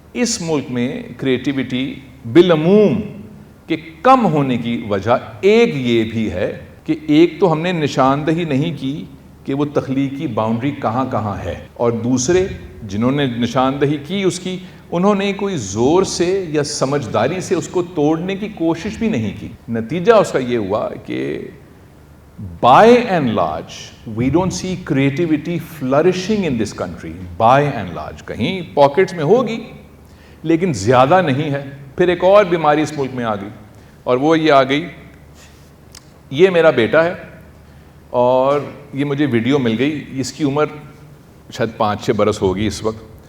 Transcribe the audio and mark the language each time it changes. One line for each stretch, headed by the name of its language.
Urdu: اس ملک میں کریٹیوٹی بالعموم کے کم ہونے کی وجہ ایک یہ بھی ہے کہ ایک تو ہم نے نشاندہی نہیں کی کہ وہ تخلیقی باؤنڈری کہاں کہاں ہے, اور دوسرے جنہوں نے نشاندہی کی اس کی, انہوں نے کوئی زور سے یا سمجھداری سے اس کو توڑنے کی کوشش بھی نہیں کی. نتیجہ اس کا یہ ہوا کہ
English: by and large we don't see creativity flourishing in this country. by and large,
Urdu: کہیں پاکٹس میں ہوگی لیکن زیادہ نہیں ہے. پھر ایک اور بیماری اس ملک میں آ گئی, اور وہ یہ آ گئی, یہ میرا بیٹا ہے اور یہ مجھے ویڈیو مل گئی, اس کی عمر شاید 5-6 برس ہوگی اس وقت.